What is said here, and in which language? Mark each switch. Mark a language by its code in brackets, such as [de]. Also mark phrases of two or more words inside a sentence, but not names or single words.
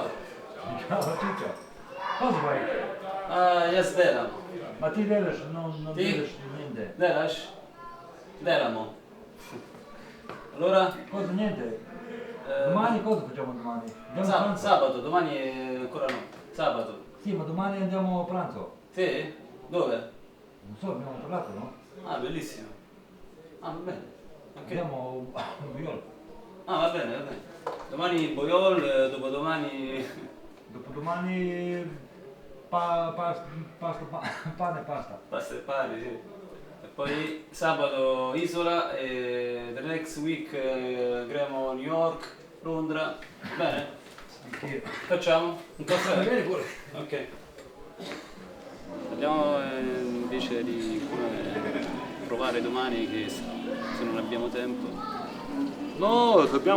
[it] Ciao, Ciccio. Cosa fai? [sl] Jaz delam. [it] Ma [sl] ti delaš, [it] non delaš niente. [sl] Delaš? Delamo. [it] Allora? Cosa niente? Domani cosa facciamo domani? Sabato, domani è ancora no. Sabato. Sì, ma domani andiamo a pranzo. Sì? Dove? Non so, abbiamo parlato, no? Ah, bellissimo. Ah, va bene. Okay. Andiamo a Boiol. Ah, va bene, va bene. Domani Boiol, dopodomani... Dopodomani... pane e pasta. Pasta e pane, sì. E poi sabato Isola e [en] the next week [it] andremo a New York, Londra. Bene? Anch'io. Facciamo? Un caffè? Va bene pure. Ok. Parliamo invece di come provare domani, che se non abbiamo tempo. No, dobbiamo